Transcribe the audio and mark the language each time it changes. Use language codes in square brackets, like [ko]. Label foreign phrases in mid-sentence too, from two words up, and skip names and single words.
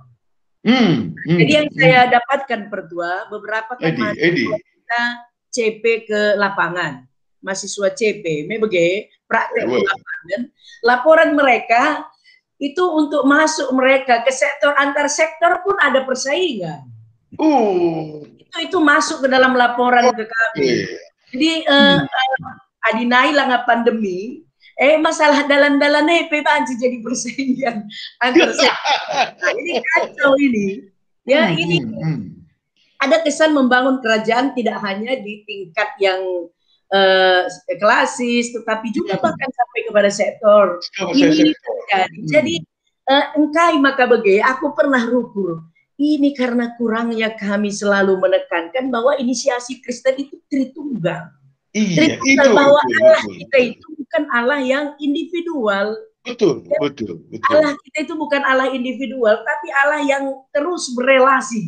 [id] Jadi yang saya dapatkan Pertua, beberapa kan mahasiswa kita CP ke lapangan, mahasiswa CP, praktek ke lapangan, laporan mereka itu untuk masuk mereka ke sektor antar sektor pun ada persaingan. Itu masuk ke dalam laporan ke kami. Jadi adinai lah pandemi, masalah [btx] dalan-dalan banci [id] jadi persaingan antar sektor. Nah, ini kacau ini. Ya ini ada kesan membangun kerajaan tidak hanya di tingkat yang klasis, tetapi juga bahkan sampai kepada sektor. Ini terjadi. Jadi engkai maka aku pernah rukur. Ini karena kurangnya kami selalu menekankan bahwa inisiasi Kristen itu Tritunggal. Tritunggal bahwa Allah kita itu bukan Allah yang individual. Betul. Allah kita itu bukan Allah individual, tapi Allah yang terus berelasi.